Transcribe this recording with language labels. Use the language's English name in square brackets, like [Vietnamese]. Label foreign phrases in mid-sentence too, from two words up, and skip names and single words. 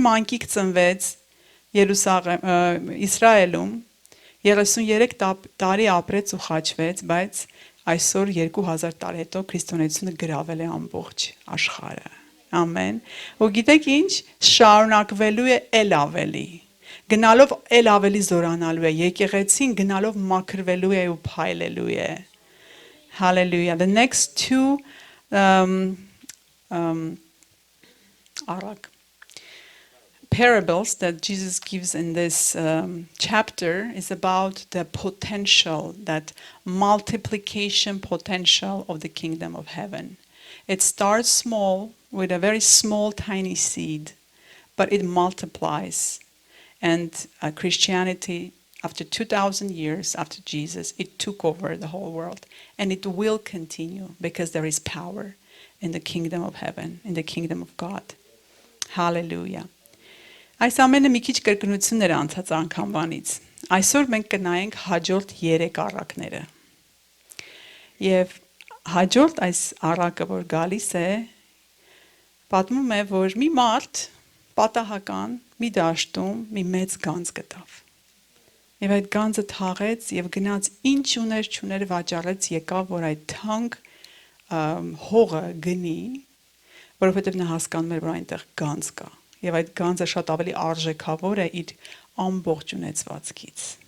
[Armenian] մանկիկ ծնվեց Իսրայելում, 33 տարի ապրեց ու խաչվեց, բայց այսօր 2000 տարի հետո քրիստոնեությունը գրավել է ամբողջ աշխարհը։ Ամեն։ Ու գիտեք ինչ, շարունակվելու է ել ավելի։ Գնալով ել ավելի զորանալու է, եկեղեցին գնալով մաքրվելու է ու փայլելու է։ Hallelujah. [English] The next two parables that Jesus gives in this chapter is about the potential, that multiplication potential of the kingdom of heaven. It starts small with a very small, tiny seed, but it multiplies. And Christianity, after 2,000 years after Jesus, it took over the whole world. And it will continue because there is power in the kingdom of heaven, in the kingdom of God. Hallelujah. [Armenian] Այս ամենը մի քիչ կրկնություններ անցած անգամվանից։ Այսօր մենք կնայենք հաջորդ 3 առակները։ Եվ հաջորդ այս առակը, որ գալիս է, պատմում է, որ մի մարդ պատահական մի դաշտում մի մեծ գանձ գտավ։ Եվ այդ գանձը թաղեց եւ գնաց ինչ ուներ չուներ վաճառեց, եկավ, որ այդ թանկ հողը գնի, որովհետեւ նա հասկանում էր, որ այնտեղ գանձ կա։ Եվ այդ գանձը շատ ավելի արժեքավոր է իր ամբողջ ունեցվածքից։